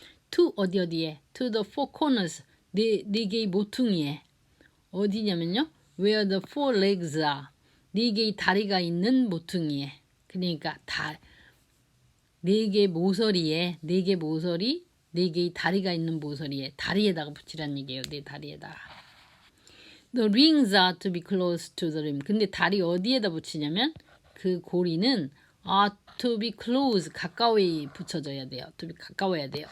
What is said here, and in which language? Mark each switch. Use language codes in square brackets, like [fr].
[en] to [ko] 어디에, [en] to the four corners, [ko] 네 개의 모퉁이에. 어디냐면요, [en] where the four legs are, [ko] 4개의 다리가 있는 모퉁이에. 그러니까 4개의 모서리에, 4개 모서리, 4개의 다리가 있는 모서리에, 다리에다가 붙이라는 얘기예요. 내 다리에다가. [en] The rings are to be close to the rim. [ko] 근데 다리 어디에다 붙이냐면 그 고리는 [en] are to be close, [ko] 가까이 붙여져야 돼요. [en] to be [ko] 가까워야 돼요.